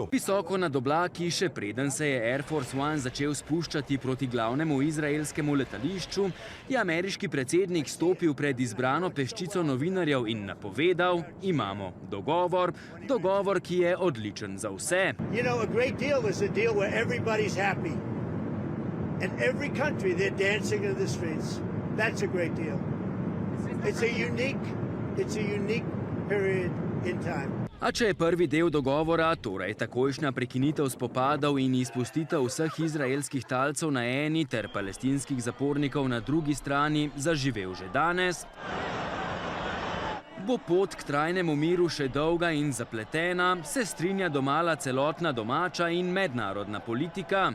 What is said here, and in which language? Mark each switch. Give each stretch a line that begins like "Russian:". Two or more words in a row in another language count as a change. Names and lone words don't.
Slovenian: Visoko nad oblaki, še preden se je Air Force One začel spuščati proti glavnemu izraelskemu letališču, je ameriški predsednik stopil pred izbrano peščico novinarjev in napovedal: imamo dogovor, dogovor, ki je odličen za vse.
English: And every country, they're dancing in the streets. That's a great deal. It's a unique period in time.
Slovenian: A če je prvi del dogovora, torej takojšnja prekinitev spopadov in izpustitev vseh izraelskih talcev na eni ter palestinskih zapornikov na drugi strani, zaživel že danes, bo pot k trajnemu miru še dolga in zapletena, se strinja domala celotna domača in mednarodna politika.